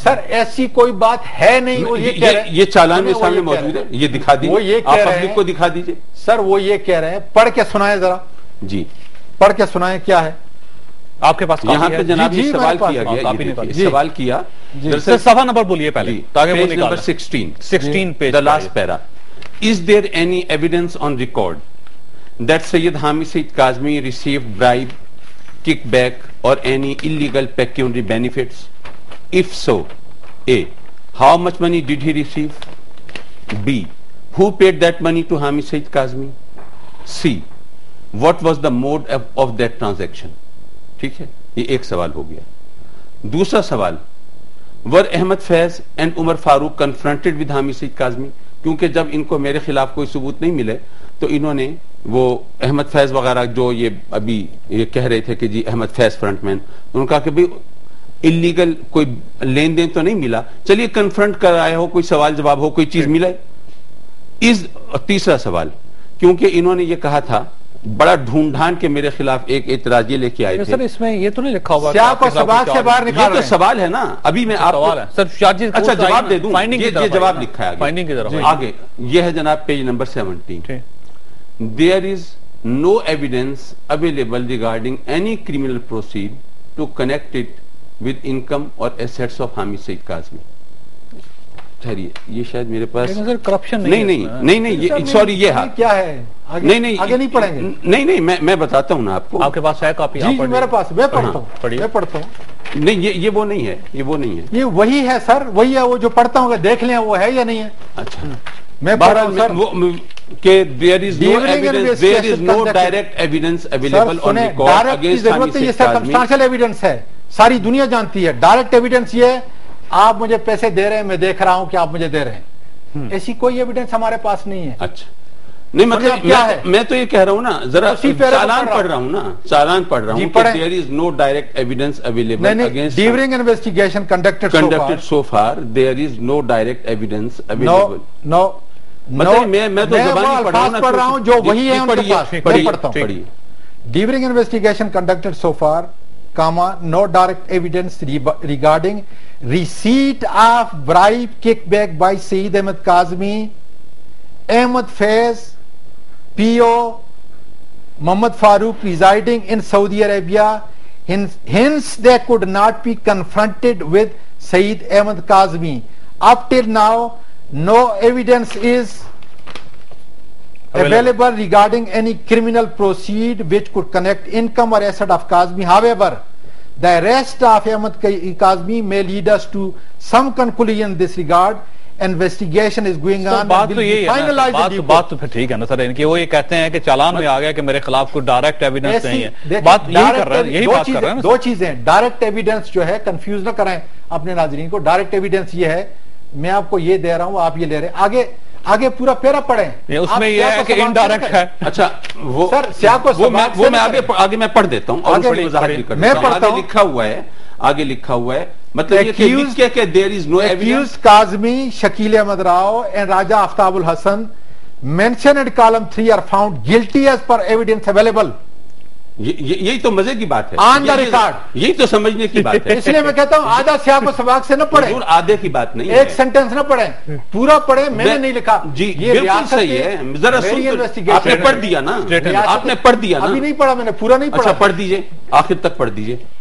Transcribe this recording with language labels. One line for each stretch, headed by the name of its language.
Urdu: سر ایسی کوئی بات ہے نہیں. یہ چالان میرے سامنے موجود ہے, یہ دکھا دیجیے, آپ پبلک کو دکھا دیجیے. سر وہ یہ کہہ رہے ہیں, پڑھ کے سنائیں ذرا. جی پڑھ کے سنائیں کیا ہے آپ کے پاس. یہاں پہ جناب یہ سوال کیا گیا, سوال کیا صفحہ نمبر بولیے پہلے تاکہ وہ نکال. 16 page,
English: the last para. Is there any evidence on record that Sayyid Hamid Saeed Kazmi received bribe, kickback or any illegal pecuniary benefits? If so, A. How much money did he receive? B. Who paid that money to Hamid Saeed Kazmi? C. What was the mode of that transaction?
Urdu: ٹھیک ہے, یہ ایک سوال ہو گیا. دوسرا سوال,
English: were Ahmed Faiz and Umar Farooq confronted with Hamid Saeed Kazmi?
Urdu: کیونکہ جب ان کو میرے خلاف کوئی ثبوت نہیں ملے تو انہوں نے وہ احمد فیض وغیرہ جو یہ ابھی یہ کہہ رہے تھے کہ جی احمد فیض فرنٹ مین, انہوں نے کہا کہ بھئی انلیگل کوئی لین دین تو نہیں ملا, چلیے کنفرنٹ کرائے ہو, کوئی سوال جواب ہو, کوئی چیز ملا. تیسرا سوال, کیونکہ انہوں نے یہ کہا تھا, بڑا ڈھونڈ ڈھان کے میرے خلاف ایک اعتراض یہ لے کے آئے تھے. سر اس میں یہ تو نہیں لکھا ہوا کیا کو سوال سے باہر نکال رہے ہیں. یہ تو سوال ہے نا, ابھی میں آپ کو اچھا جواب دے دوں. یہ جواب لکھا ہے آگے, یہ ہے جناب page number 17.
English: There is no evidence available regarding any criminal proceed to connect it with income or assets of Hamid Saeed Kazmi.
Urdu: ٹھہریے, یہ شاید میرے پاس کرپشن نہیں, سوری, یہ ہے کیا ہے, نہیں آگے نہیں پڑھیں گے. نہیں, میں بتاتا ہوں نا آپ کو. آپ کے پاس ہے کاپی؟ جی میرے پاس, میں پڑھتا ہوں. نہیں, یہ وہ نہیں ہے, یہ وہ نہیں ہے, یہ وہی ہے سر, وہی ہے وہ جو پڑھتا ہوں, دیکھ لیں وہ ہے یا نہیں ہے. اچھا, میں پڑھ رہا ہوں سر کہ
English: there is no direct evidence available on record against Hamid Saeed Kazmi.
Urdu: یہ سرکمسٹانشل ایویڈنس ہے, ساری دنیا جانتی ہے. ڈائریکٹ ایویڈنس یہ ہے آپ مجھے پیسے دے رہے ہیں, میں دیکھ رہا ہوں کہ آپ مجھے دے رہے ہیں, ایسی کوئی ایویڈنس ہمارے پاس نہیں ہے. اچھا, نہیں مطلب میں تو یہ کہہ رہا ہوں نا، ذرا چالان پڑھ رہا ہوں نا، چالان پڑھ رہا ہوں کہ
English: there is no direct evidence available against during investigation conducted so far there is no direct evidence available. No
Urdu: میں تو زبانی پڑھ رہا ہوں جو وہی ہے ان کے پاس، میں پڑھتا ہوں.
English: During investigation conducted so far, no direct evidence regarding receipt of bribe kickback by Saeed Ahmed Kazmi, Ahmed Faiz, P.O. Muhammad Farooq residing in Saudi Arabia. Hence they could not be confronted with Saeed Ahmed Kazmi. Up till now, no evidence is available regarding any criminal proceed which could connect income or asset of Kazmi. However, the arrest of Ahmed Kazmi may lead us to some conclusion in this regard. Investigation is going on.
Urdu: بات تو یہی ہے، بات تو پھر ٹھیک ہے نا سر، ان کی وہ یہ کہتے ہیں کہ چالان میں آ گیا کہ میرے خلاف کوئی ڈائریکٹ ایویڈنس نہیں ہے. بات یہی کر رہے ہیں، یہی بات کر رہے ہیں. دو چیزیں، ڈائریکٹ ایویڈنس جو ہے، کنفیوز نہ کریں اپنے ناظرین کو. ڈائریکٹ ایویڈنس یہ ہے، میں آپ کو یہ دے رہا ہوں، آپ یہ لے رہے ہیں. آگے پورا پیرا پڑھیں، اس میں یہ ہے کہ انڈائریکٹ ہے. اچھا وہ میں آگے میں پڑھ دیتا ہوں اور بڑی وضاحت بھی کرتا ہوں. آگے لکھا ہوا ہے مطلب یہ کہ
English: there is no evidence. Accused Kazmi, Shakil Ahmed Rao and Raja Aftabul Hassan mentioned in column 3 are found guilty as per evidence available.
Urdu: یہی تو مزے کی بات ہے،
English: On the record.
Urdu: یہی تو سمجھنے کی بات ہے. اس لیے میں کہتا ہوں آدھا سیاق کو سباق سے نہ پڑھیں، آدھے کی بات نہیں، ایک سینٹنس نہ پڑھیں، پورا پڑھیں. میں نے نہیں لکھا. جی بالکل صحیح ہے. ذرا آپ نے پڑھ دیا نا، آپ نے پڑھ دیا نا. ابھی نہیں پڑھا میں نے، پورا نہیں پڑھا. اچھا پڑھ دیجئے، آخر تک پڑھ دیجئے.